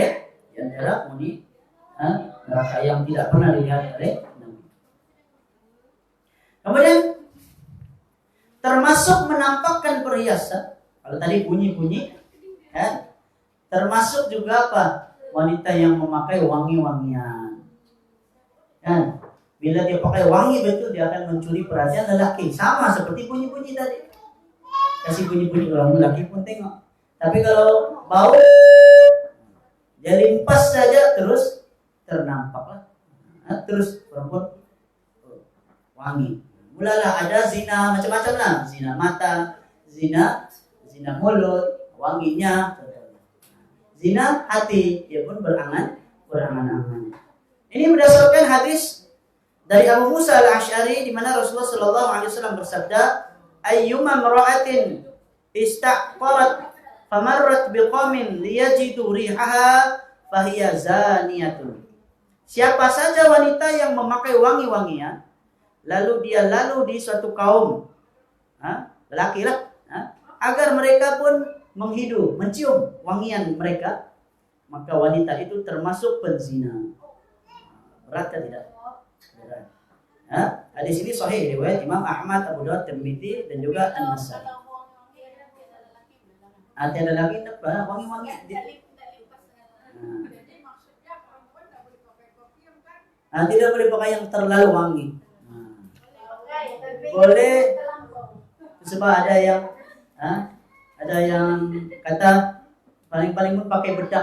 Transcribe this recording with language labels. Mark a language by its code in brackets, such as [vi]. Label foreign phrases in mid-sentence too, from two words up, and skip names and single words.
[ms] Di antara penghuni neraka yang tidak pernah dilihat oleh Nabi. Kemudian termasuk menampakkan perhiasan. Kalau tadi bunyi-bunyi, ya, termasuk juga apa? Wanita yang memakai wangi-wangian. Kan? Bila dia pakai wangi betul, dia akan mencuri perhatian lelaki. Sama seperti bunyi-bunyi tadi. Kasih bunyi-bunyi orang lelaki pun tengok. Tapi kalau bau, dia limpas saja terus ternampaklah. Nah, terus perempuan wangi. Mulalah ada zina macam-macam lah. Zina mata, zina mulut, wanginya. Zina hati, dia pun berangan-angan. Ini berdasarkan hadis dari Abu Musa al-Asy'ari di mana Rasulullah [ar] صلى الله عليه وسلم [ms] bersabda, [ar] "أيما امرأة استقرت فمرت بقوم ليجدوا ريحها فهي زانية." [ms] Siapa saja wanita yang memakai wangi-wangian lalu dia lalu di suatu kaum, lelaki lah, agar mereka pun mencium wangian mereka, maka wanita itu termasuk penzina. Berat atau tidak? Berat. Hadis ini sahih riwayat Imam Ahmad, Abu Dawud, Tirmidzi dan juga An-Nasai. Ada lagi apa? Wangi-wangi. Tidak boleh pakai yang terlalu wangi. Boleh. Sebab ada yang kata paling-paling pun pakai bedak.